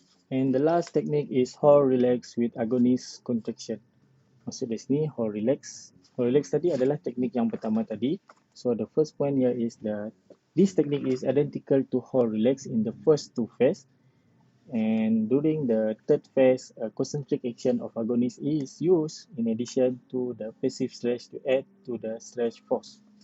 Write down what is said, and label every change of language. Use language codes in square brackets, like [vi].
[en] And the last technique is hold relax with agonist contraction. [ms] Maksud dari sini hold relax. Hold relax tadi adalah teknik yang pertama tadi. [en] So the first point here is this technique is identical to hold relax in the first two phases. And during the third phase, a concentric action of agonist is used in addition to the passive stretch to add to the stretch force.